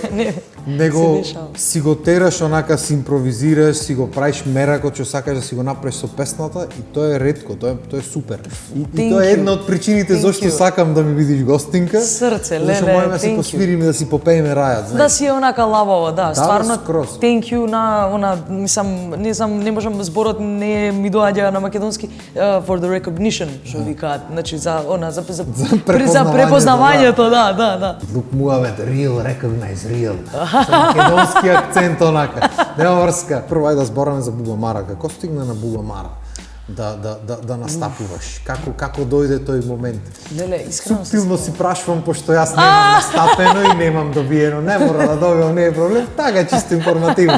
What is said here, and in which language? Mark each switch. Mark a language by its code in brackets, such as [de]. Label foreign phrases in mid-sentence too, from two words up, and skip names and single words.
[mk] Него си го тераш, онака си импровизираш, си го правиш меракот што сакаш да си го направиш со песната и тоа е ретко, тоа е супер. И тоа е една од причините зашто сакам да ми видиш гостинка. Срце, леле, зашто можеме да си посвириме, да си попееме рајат, знаеш. Да си е онака лавово, да, стварно. [en] Thank you [mk] на мислам, не знам, не можам зборот не ми доаѓа на македонски [en] for the recognition, [mk] што викаат, значи за препознавањето, да. [en] Look Muhammad, real, recognize, real. [mk] Со македонски акцент онака. Нема врска. Прво да збораме за Бубамара. Како стигна на Бубамара да настапуваш? Како дојде тој момент? Леле, искрено субтилно си прашувам пошто јас немам настапено и немам добиено. Не мора да добиам, не е проблем. Така чисто информативно.